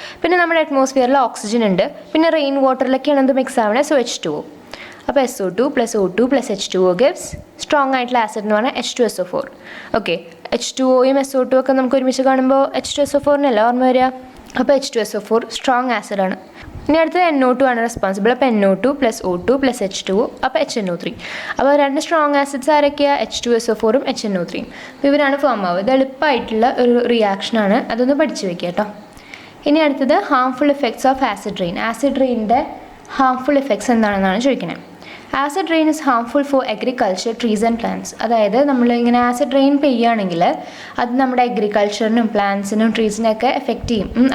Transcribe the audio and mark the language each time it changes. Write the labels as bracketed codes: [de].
[ml] പിന്നെ നമ്മുടെ അറ്റ്മോസ്ഫിയറിൽ ഓക്സിജൻ ഉണ്ട്, പിന്നെ റെയിൻ വാട്ടറിലൊക്കെയാണ് എന്ത് മിക്സ് ആവണേ? So H2O. അപ്പോൾ SO2 + O2 + H2O gives strong ആയിട്ടുള്ള ആസിഡ് എന്ന് പറഞ്ഞാൽ H2SO4. ഓക്കെ, H2Oയും SO2 ഒക്കെ നമുക്ക് ഒരുമിച്ച് കാണുമ്പോൾ H2SO4 ഓർമ്മ വരിക. അപ്പോൾ H2SO4 സ്ട്രോങ് ആസിഡാണ്. ഇനി അടുത്തത് NO2 ആണ് റെസ്പോൺസിബിൾ. അപ്പോൾ NO2 + O2 + H2O, അപ്പോൾ HNO3. അപ്പോൾ 2 സ്ട്രോങ് ആസിഡ്സ് ആരൊക്കെയാണ്? H2SO4 HNO3. അപ്പോൾ ഇവരാണ് ഫോം ആവുക. ഇത് എളുപ്പമായിട്ടുള്ള ഒരു റിയാക്ഷനാണ്, അതൊന്ന് പഠിച്ചു വെക്കുക കേട്ടോ. ഇനി അടുത്തത്, [en] Harmful effects of acid rain. [ml] Acid റെയിനിൻ്റെ harmful effects എന്താണെന്നാണ് ചോദിക്കുന്നത്. [en] Acid rain is harmful for agriculture, trees and plants. [ml] അതായത് നമ്മൾ ഇങ്ങനെ ആസിഡ് റെയിൻ പെയ്യുകയാണെങ്കിൽ അത് നമ്മുടെ അഗ്രികൾച്ചറിനും പ്ലാന്റ്സിനും ട്രീസിനൊക്കെ എഫക്റ്റ് ചെയ്യും.